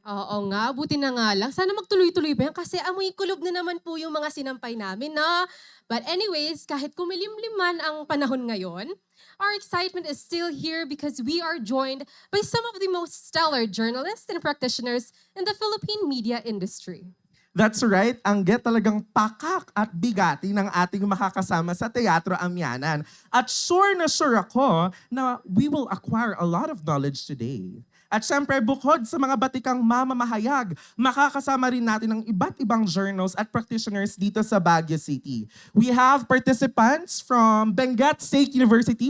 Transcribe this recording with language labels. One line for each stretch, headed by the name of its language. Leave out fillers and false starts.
Filipino: Oo nga, buti na nga lang. Sana magtuloy-tuloy ba yan? Kasi amoy kulob na naman po yung mga sinampay namin, na.
English: But anyways,
Filipino: kahit kumilimlim man ang panahon ngayon,
English: our excitement is still here because we are joined by some of the most stellar journalists and practitioners in the Philippine media industry.
Filipino: That's right, ang get talagang pakak at bigati ng ating makakasama sa Teatro Amianan. At sure na sure ako na
English: we will acquire a lot of knowledge today.
Filipino: At syempre, bukod sa mga batikang mamamahayag, makakasama rin natin ng iba't ibang journals at practitioners dito sa Baguio City.
English: We have participants from Benguet State University.